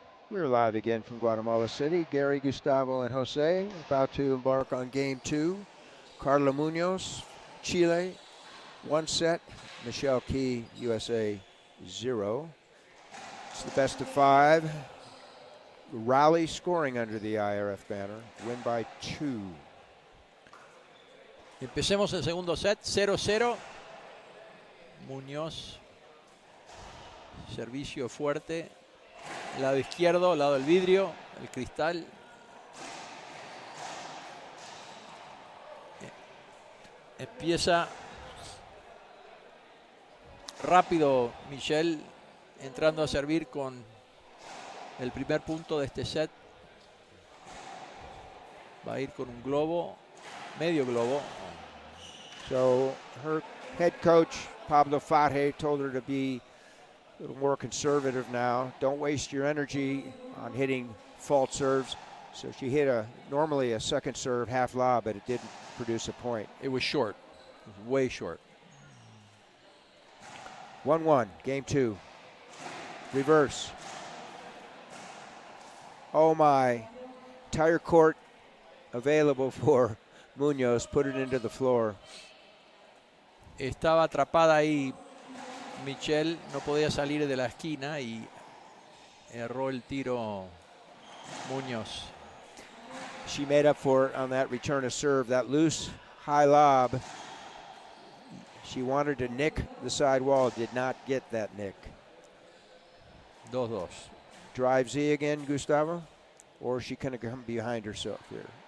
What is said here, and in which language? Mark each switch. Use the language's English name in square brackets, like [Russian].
[English] We're live again from Guatemala City. Gary, Gustavo, and Jose about to embark on game 2. Carla Munoz, Chile, 1 set. Michelle Key, USA 0. It's the best of 5. Rally scoring under the IRF banner. Win by 2. [Spanish] Empecemos el segundo set, 0-0. Muñoz, servicio fuerte. Lado izquierdo, lado del vidrio, el cristal. Empieza rápido Michelle entrando a servir con el primer punto de este set. Va a ir con un globo, medio globo. [English] So her head coach, Pablo Faje, told her to be a little more conservative now. Don't waste your energy on hitting fault serves. So she hit normally a second serve half lob, but it didn't produce a point. It was short. It was way short. 1-1, game 2. Reverse. Oh my. Entire court available for Munoz. Put it into the floor. [Spanish] Estaba atrapada ahí Michelle, no podía salir de la esquina y erró el tiro Munoz. [English] She made up for it on that return of serve. That loose high lob. She wanted to nick the side wall, did not get that nick. 2-2. Drive Z again, Gustavo? Or is she going to come behind herself here?